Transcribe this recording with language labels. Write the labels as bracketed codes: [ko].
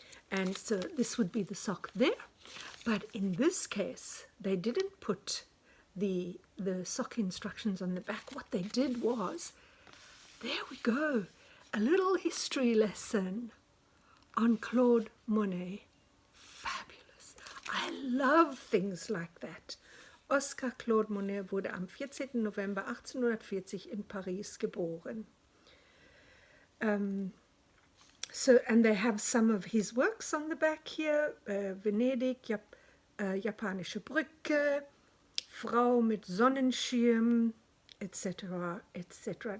[en] And so this would be the sock there. But in this case, they didn't put the sock instructions on the back. What they did was, there we go, a little history lesson on Claude Monet. Fabulous. I love things like that. [de] Oscar Claude Monet wurde am 14. November 1840 in Paris geboren. [en] So, and they have some of his works on the back here. [de] Venedig, Japanische Brücke, Frau mit Sonnenschirm, etc., etc.